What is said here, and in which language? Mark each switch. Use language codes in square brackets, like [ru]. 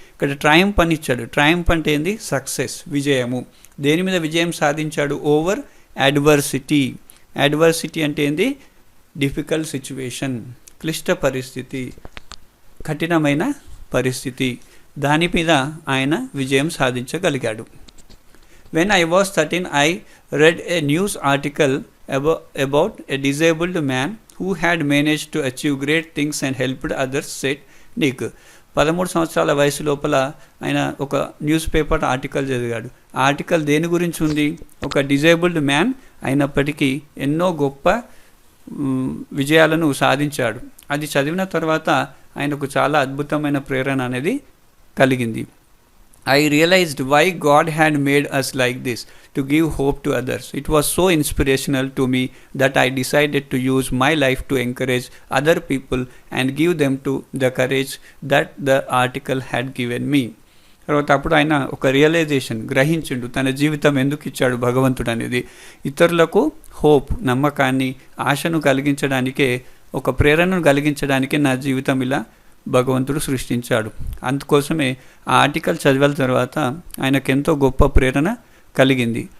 [te] ఇక్కడ ట్రయంప్ అని ఇచ్చాడు. ట్రయంప్ అంటే ఏంది? సక్సెస్, విజయము. దేని మీద విజయం సాధించాడు? Over adversity. అడ్వర్సిటీ అంటే ఏంది? [en] difficult situation, [te] క్లిష్ట పరిస్థితి, కఠినమైన పరిస్థితి. దాని మీద ఆయన విజయం సాధించగలిగాడు. [en] When I was 13, I read a news article about a disabled man who had managed to achieve great things and helped others, said Nick. [te] 13 సంవత్సరాల వయసు లోపల ఆయన ఒక న్యూస్ పేపర్ ఆర్టికల్ చదివాడు. ఆ ఆర్టికల్ దేని గురించి ఉంది? ఒక డిజేబుల్డ్ మ్యాన్ అయినప్పటికీ ఎన్నో గొప్ప విజయాలను సాధించాడు. అది చదివిన తర్వాత ఆయనకు చాలా అద్భుతమైన ప్రేరణ అనేది కలిగింది. [en] I realized why God had made us like this, to give hope to others. It was so inspirational to me that I decided to use my life to encourage other people and give them to the courage that the article had given me. [te] తర్వాత అప్పుడు ఆయన ఒక realisation గ్రహించిండు, తన జీవితం ఎందుకు ఇచ్చాడు భగవంతుడు అనేది. ఇతరులకు హోప్, నమ్మకాన్ని, ఆశను కలిగించడానికే, ఒక ప్రేరణను కలిగించడానికే నా జీవితం ఇలా భగవంతుడు సృష్టించాడు. అందుకోసమే ఆ ఆర్టికల్ చదివిన తర్వాత ఆయనకు ఎంతో గొప్ప ప్రేరణ కలిగింది.